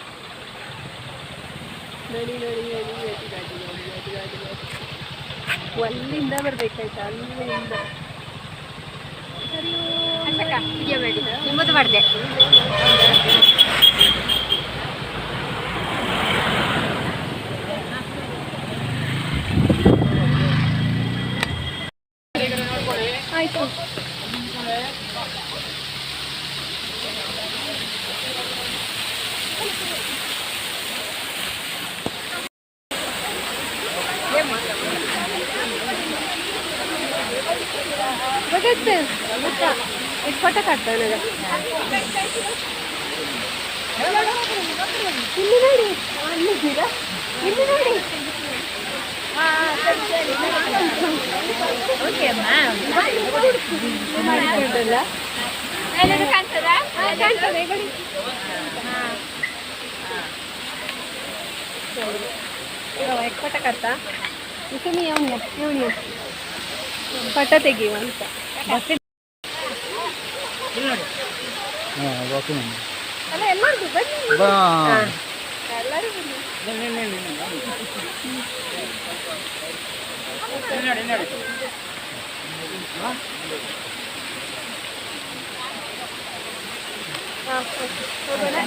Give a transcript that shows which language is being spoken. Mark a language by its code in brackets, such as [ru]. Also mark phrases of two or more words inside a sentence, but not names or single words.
[kn] ನೋಡಿ ನೋಡಿ ನೋಡಿ ಗಾಡಿ ಗಾಡಿ ಗಾಡಿ ಗಾಡಿ ಗಾಡಿ ಗಾಡಿ ಅಲ್ಲಿಂದ ಬರ್ಬೇಕಾಯ್ತಾ, ಅಲ್ಲಿಂದ ನಿಮ್ಮದು ಮಾಡಿದೆ. [mr] ಆಯ್ತು बघायचं एक फोटो काढतो ना. [kn] ಇಲ್ಲಿ ನೋಡಿ ಅಲ್ಲಿದ್ದೀರಾ, ಇಲ್ಲಿ ನೋಡಿ. ಓಕೆ ಮ್ಯಾಮ್ ಮಾಡಿಕೊಂಡಲ್ಲ ಕಾಣ್ತದಾ? ಕಾಣ್ತದೆ ನೋಡಿ. [mr] एक फोटो काढता तुम्ही येऊन या, येऊन या फोटो [kn] ತೆಗೆಯುವ ಅಂತ. ಅಲ್ಲ ಎಲ್ಲರಿಗೂ ಬನ್ನಿ, ಎಲ್ಲರೂ ಬನ್ನಿ.